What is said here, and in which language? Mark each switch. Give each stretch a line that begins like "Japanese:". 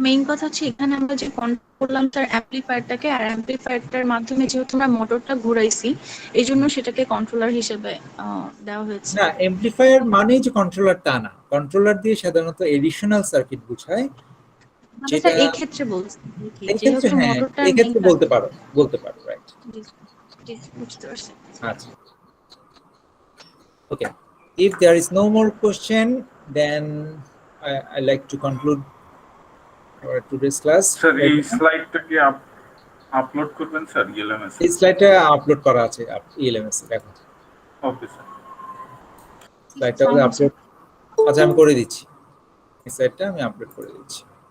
Bangla: Main কথা হচ্ছে এখানে আমরা যে কন্ট্রোল করলাম স্যার অ্যাম্পলিফায়ারটাকে, আর অ্যাম্পলিফায়ারটার মাধ্যমে যেহেতু আমরা মোটরটা ঘুরাইছি, এই জন্য সেটাকে কন্ট্রোলার হিসেবে দেওয়া হয়েছে। না, অ্যাম্পলিফায়ার মানে যে কন্ট্রোলার তা না, কন্ট্রোলার দিয়ে সাধারণত এডিশনাল সার্কিট বোঝায়, যেটা এই ক্ষেত্রে বলছি, যেহেতু মোটরটা এই ক্ষেত্রে বলতে পারো রাইট। জি বুঝতে পারছি।
English: আচ্ছা, okay, if there is no more question, then I like to conclude our today's class.
Bangla: Sir এই স্লাইডটা কি আপলোড করবেন স্যার ইএলএমএস? এই স্লাইডটা আপলোড করা আছে ইএলএমএস এ, দেখো। ওকে স্যার, স্লাইডটা আপলোড, আচ্ছা আমি করে দিচ্ছি, এই স্লাইডটা আমি আপলোড করে দিচ্ছি।